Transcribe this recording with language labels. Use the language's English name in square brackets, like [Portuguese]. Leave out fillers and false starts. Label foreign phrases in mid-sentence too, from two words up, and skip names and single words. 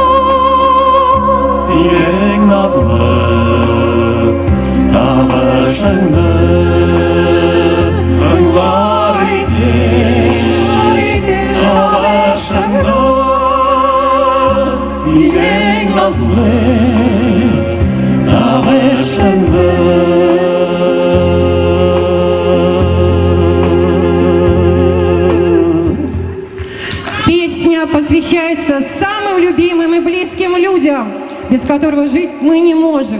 [Tatar] Sinin nazlı tavışını Tınlar idem tavışını Sinin nazlı [Russian] Песня посвящается самым любимым и близким людям, без которого жить мы не можем.